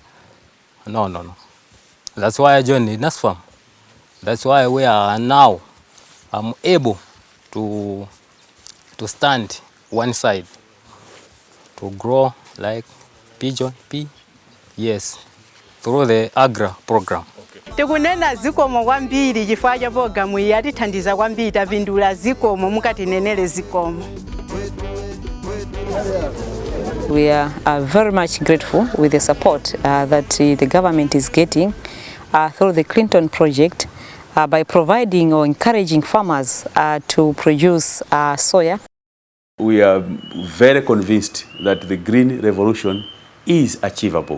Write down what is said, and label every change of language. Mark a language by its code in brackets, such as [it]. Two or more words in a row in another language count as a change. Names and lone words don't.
[en] That's why I joined NASFAM. That's why we are now. I'm able to stand one side, to grow like pigeon pea, yes, through the AGRA program. [ny] Tikunena zikomo kwambiri chifukwa cha programu iyi yatithandiza kwambiri tapindula zikomo mukatinenele zikomo. [en] We are very much grateful with the support that the government is getting through the Clinton project by providing or encouraging farmers to produce soya. We are very convinced that the green revolution is achievable.